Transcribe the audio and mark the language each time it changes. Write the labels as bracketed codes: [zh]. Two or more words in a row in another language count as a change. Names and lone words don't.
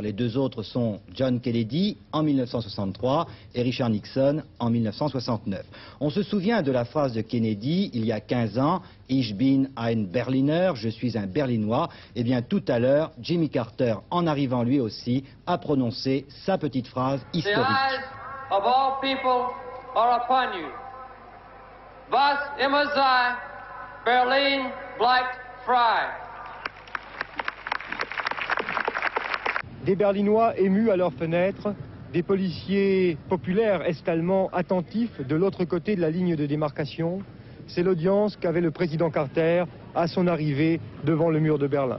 [fr] Les deux autres sont John Kennedy en 1963 et Richard Nixon en 1969. On se souvient de la phrase de Kennedy il y a 15 ans, « [de] Ich bin ein Berliner », [fr] je suis un Berlinois. Eh bien tout à l'heure, Jimmy Carter, en arrivant lui aussi, a prononcé sa petite phrase historique. [en] The eyes of all people are upon you. [de] Was immer sei, Berlin bleibt frei. [fr] Des Berlinois émus à leurs fenêtres, des policiers populaires est-allemands attentifs de l'autre côté de la ligne de démarcation. C'est l'audience qu'avait le président Carter à son arrivée devant le mur de Berlin.